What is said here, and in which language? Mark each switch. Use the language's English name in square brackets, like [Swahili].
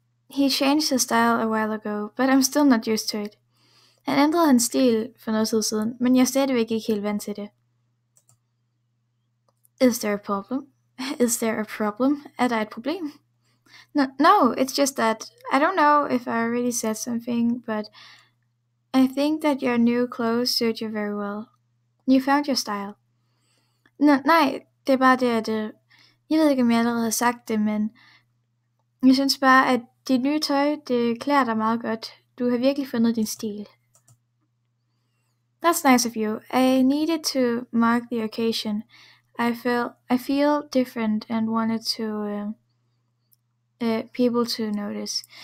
[English] He changed his style a while ago, but I'm still not used to it. [Danish] Han ændrede hans stil for noget tid siden, men jeg er stadigvæk ikke helt vant til det. [English] Is there a problem? [Danish] Er der et problem? [English] No, it's just that I don't know if I already said something, but I think that your new clothes suit you very well. You found your style. [Danish] Nej, det er bare det, at jeg ved ikke, om jeg allerede har sagt det, men jeg synes bare, at dit nye tøj, det klæder dig meget godt. Du har virkelig fundet din stil. [English] That's nice of you. I needed to mark the occasion. I feel different and wanted to people to notice.